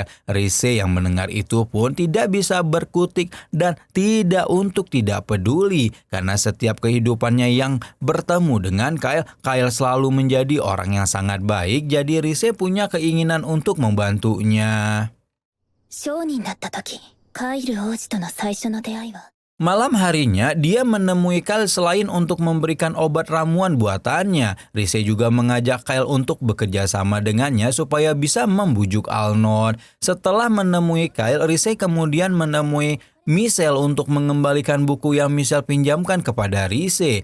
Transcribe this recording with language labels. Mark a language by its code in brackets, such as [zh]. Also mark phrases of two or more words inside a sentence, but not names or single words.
[id] Rise yang mendengar itu pun tidak bisa berkutik dan tidak peduli karena setiap kehidupannya yang bertemu dengan Kyle, Kyle selalu menjadi orang yang sangat baik. Jadi Rise punya keinginan untuk membantunya. [ja] 商人だった時、カイル王子との最初の出会いは [id] Malam harinya, dia menemui Kyle selain untuk memberikan obat ramuan buatannya. Rise juga mengajak Kyle untuk bekerja sama dengannya supaya bisa membujuk Arnold. Setelah menemui Kyle, Rise kemudian menemui Michelle untuk mengembalikan buku yang Michelle pinjamkan kepada Rise.